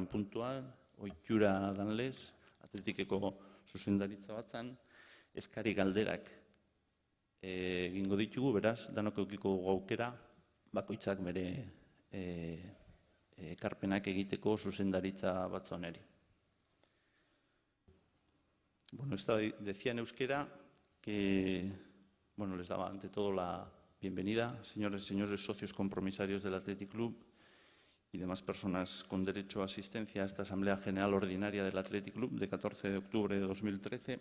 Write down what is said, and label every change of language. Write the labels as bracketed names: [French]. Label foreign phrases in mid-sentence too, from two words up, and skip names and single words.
[Basque] puntua, ohitura danlez, Atletikeko zuzendaritza batzan, eskari galderak egingo ditugu, beraz, danok eukiko aukera, bakoitzak bere ekarpenak egiteko zuzendaritza batzoneri. [Spanish] Bueno, esto decía en euskera que, bueno, les daba ante todo la bienvenida, señores y señores socios compromisarios del Athletic Club y demás personas con derecho a asistencia a esta Asamblea General Ordinaria del Athletic Club de 14 de octubre de 2013.